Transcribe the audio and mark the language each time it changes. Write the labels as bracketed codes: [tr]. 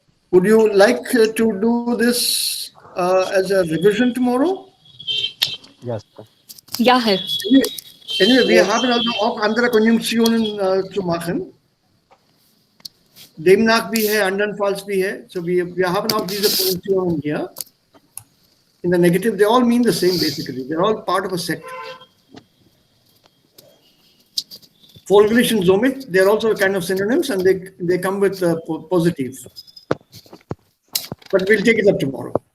[en] Would you like to do this as a revision tomorrow? Yes, sir. [de] Ja, Herr. Anyway, wir haben also auch andere Konjunktionen zu machen. Demnach [hi] भी है, [de] andernfalls भी है. So wir haben auch diese Konjunktionen hier. [en] In the negative, they all mean the same basically. They're all part of a set. Folgerish and somit, they're also kind of synonyms and they come with positive. But we'll take it up tomorrow.